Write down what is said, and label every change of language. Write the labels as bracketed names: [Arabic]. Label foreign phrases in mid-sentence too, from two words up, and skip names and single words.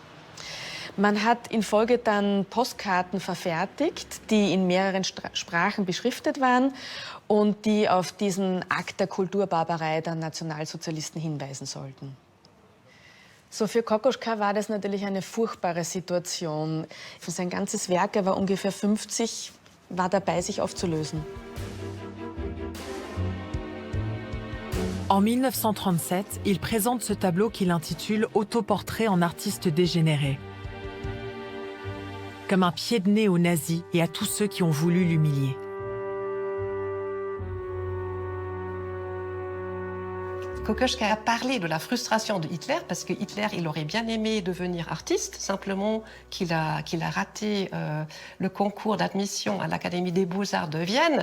[German] Man hat in Folge dann Postkarten verfertigt, die in mehreren Sprachen beschriftet waren und die auf diesen Akt der Kulturbarbarei der Nationalsozialisten hinweisen sollten. So, für Kokoschka war das natürlich eine furchtbare Situation. Für sein ganzes Werk, er war ungefähr 50, war dabei, sich aufzulösen. [French] En 1937, il présente ce tableau qu'il intitule « Autoportrait en artiste dégénéré ». Comme un pied de nez aux nazis et à tous ceux qui ont voulu l'humilier. Kokoschka a parlé de la frustration de Hitler parce que Hitler, il aurait bien aimé devenir artiste, simplement qu'il a raté le concours d'admission à l'Académie des Beaux-Arts de Vienne.